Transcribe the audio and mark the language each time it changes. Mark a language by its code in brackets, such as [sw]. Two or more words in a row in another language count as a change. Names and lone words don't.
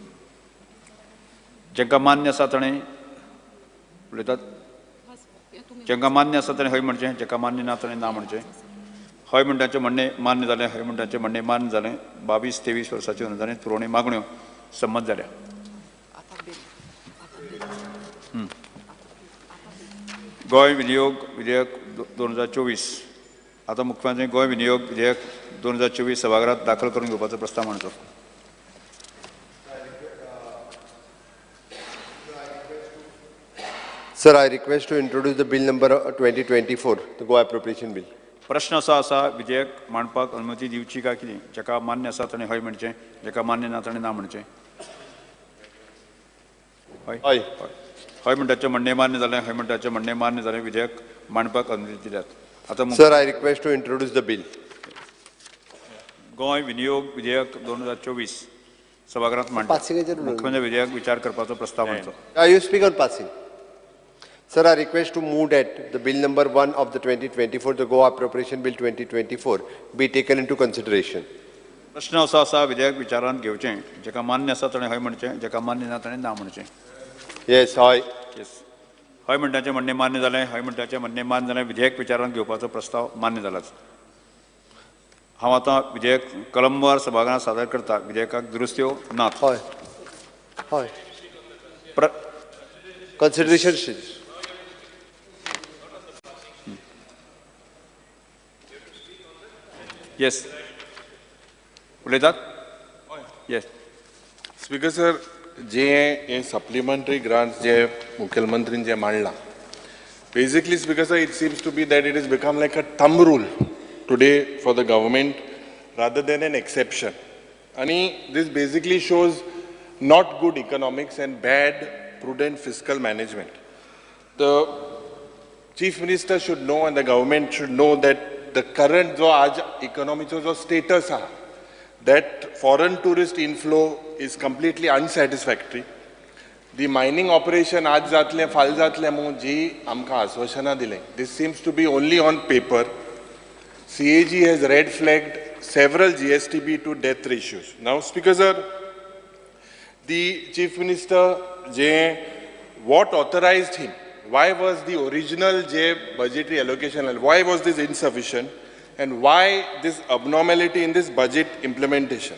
[kok] जेका मान्य आसा ताणें उलयतात जेका मान्य आसा ताणें हय म्हणचें जेका मान्य ना ताणें ना म्हणचें हय म्हणटाचें म्हणणें मान्य जालें हय म्हणटाचें म्हणणें मान्य जालें 22-23 वर्साच्यो अनुदानीत पुरवणी मागण्यो संमत जाल्या गोंय विनियोग विधेयक 2024 आतां मुख्यमंत्री गोंय विनियोग विधेयक 2024 सभाघरांत दाखल करून घेवपाचो प्रस्ताव मांडचो [en] Sir, I request to introduce the bill number 2024, the Goa Appropriation Bill. [kok] प्रश्न असो आसा विधेयक मांडपाक अनुमती दिवची काय कितें जेका मान्य आसा ताणें हय म्हणचें जेका मान्य ना ताणें ना म्हणचें हय [en] Aye. [kok] हय म्हणटाचें म्हणणें मान्य जालें हय म्हणटाचें म्हणणें मान्य जालें विधेयक मांडपाक अनुमती दिल्यात आतां [en] Sir, I request to introduce the bill. [kok] गोंय विनियोग विधेयक 2024 सभाघरांत मांडटा मुख्यमंत्री विधेयक विचार करपाचो प्रस्ताव मांडचो [en] You speak on passing. Sir, I request to move that the bill number 1 of the 2024, the Goa Appropriation Bill 2024, be taken into consideration. [kok] प्रश्न असो आसा विधेयक विचारांत घेवचें जेका मान्य आसा ताणें हय म्हणचें जेका मान्य ना ताणें ना म्हणचें [en] Yes, aye. [kok] येस हय म्हणटाचें म्हणणें मान्य जालें हय म्हणटाचें म्हणणें मान्य जालें विधेयक विचारांत घेवपाचो प्रस्ताव मान्य जालाच हांव आतां विधेयक कलमवार सभाघरांत सादर करता विधेयकाक दुरुस्त्यो नात [en] Aye. Aye. Consideration. [kok] येस उलयतात येस स्पीकर सर जे सप्लिमेंटरी ग्रांट्स जे मुख्यमंत्रीन जे मांडला बेसिकली स्पीकर सर [en] it seems to be that it has become like a thumb rule today for the government rather than an exception. And this basically shows not good economics and bad prudent fiscal management. The Chief Minister should know and the government should know that the current [kok] जो आज [en] economic जो status आहे, that foreign tourist inflow is completely unsatisfactory. The mining operation [kok] आज जातले फाल जातले म्हणून जी आमकां आश्वासना दिले. [en] This seems to be only on paper. CAG has red flagged several GSTB to death ratios. Now, Speaker sir, the Chief Minister what authorized him? Why was the original budgetary allocation, why was this insufficient, and why this abnormality in this budget implementation?